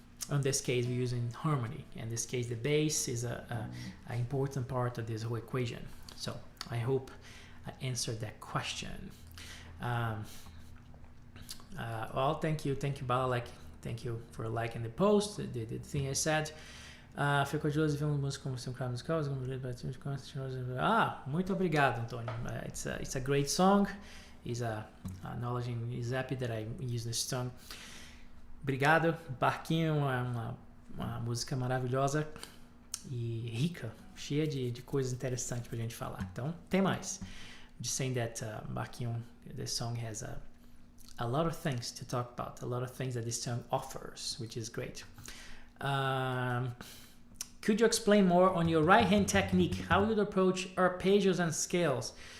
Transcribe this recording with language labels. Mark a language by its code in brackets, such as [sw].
[en] In this case, we're using harmony. In this case, the bass is an important part of this whole equation. So I hope I answered that question. Well, thank you, Bala. Thank you for liking the post, the thing I said. [pt] Fico curioso de ver uma música como um crowd musical. Muito obrigado, Antônio. [en] It's a great song. Is acknowledging Zap that I use this song. [pt] Obrigado. Barquinho é uma música maravilhosa e rica, cheia de coisas interessantes pra gente falar. Então, tem mais. [en] Just saying that Barquinho, this song has a lot of things to talk about, a lot of things that this song offers, which is great. Could you explain more on your right hand technique? How you approach arpeggios and scales?